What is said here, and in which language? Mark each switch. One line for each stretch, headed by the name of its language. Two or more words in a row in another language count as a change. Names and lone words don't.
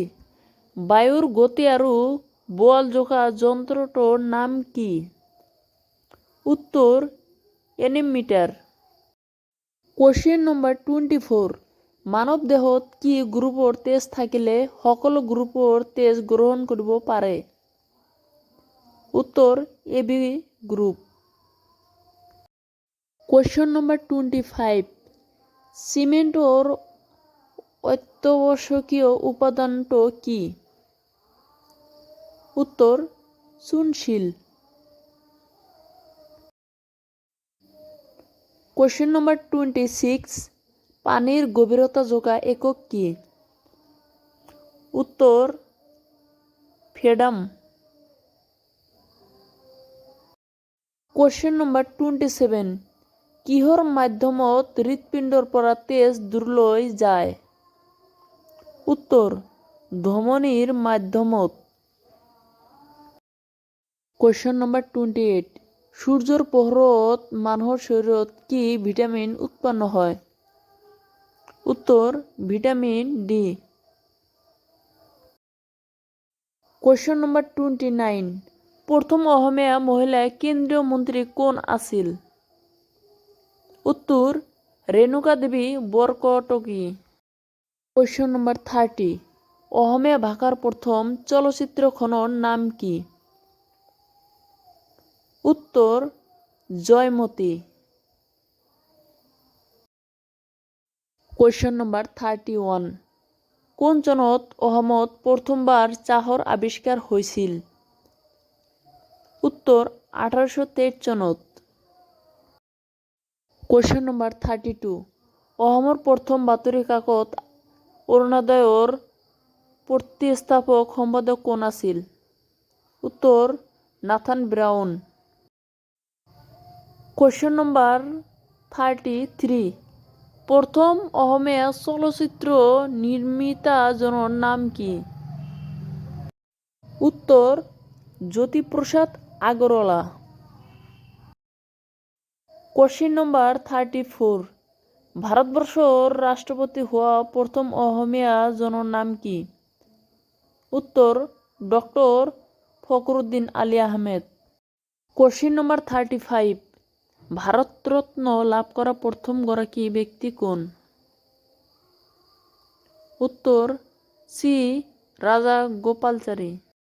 Assamese: বায়ুৰ গতি আৰু বল জোখা যন্ত্ৰটোৰ নাম কি? উত্তৰ এনিমিটাৰ।
English: Question number 24.
Assamese: মানৱ দেহত কি গ্ৰুপৰ তেজ থাকিলে সকলো গ্ৰুপৰ তেজ গ্ৰহণ কৰিব পাৰে? উত্তর AB গ্রুপ।
English: question number
Assamese: 25, সিমেন্টর অত্যাবশ্যকীয় উপাদানটো কি? উত্তর চুনশিল।
English: question number
Assamese: 26, পানির গভীরতা জোখা একক কি? উত্তর ফেডাম।
English: question number 27,
Assamese: কিহৰ মাধ্যমত হৃৎপিণ্ডৰ পৰা তেজ দূৰলৈ যায়? উত্তৰ ধমনীৰ মাধ্যমত।
English: question number
Assamese: 28, সূৰ্যৰ পোহৰত মানুহৰ শৰীৰত কি ভিটামিন উৎপন্ন হয়? উত্তৰ ভিটামিন ডি।
English: question number
Assamese: 29, প্ৰথম অসমীয়া মহিলা কেন্দ্ৰীয় মন্ত্ৰী কোন আছিল? উত্তর রেণুকা দেবী বরকটকী।
English: question number
Assamese: 30, অসমীয়া ভাষার প্রথম চলচ্চিত্রখনৰ নাম কি? উত্তর জয়মতী।
English: question number
Assamese: 31, কোন চনত অসমত প্রথমবার চাহৰ আৱিষ্কাৰ হৈছিল? উত্তর 1823 চনত।
English: question number
Assamese: 32, অসমৰ প্ৰথম বাতৰি কাকত অৰুণোদয়ৰ প্ৰতিষ্ঠাপক সম্পাদক কোন আছিল? উত্তর নাথান ব্রাউন।
English: question number
Assamese: 33, প্রথম অসমীয়া চলচ্চিত্ৰ নিৰ্মাতাজনৰ নাম কি? উত্তর জ্যোতিপ্ৰসাদ আগৰৱালা।
English: question number
Assamese: 34, ভারতবর্ষৰ রাষ্ট্রপতি হওয়া প্রথম অসমীয়া জনৰ নাম কি? উত্তর ডক্টর ফখরুদ্দিন আলী আহমেদ।
English: question number
Assamese: 35, ভারতরত্ন লাভ করা প্রথম গৰাকী ব্যক্তি কোন? উত্তর শ্রী রাজা গোপালচারী।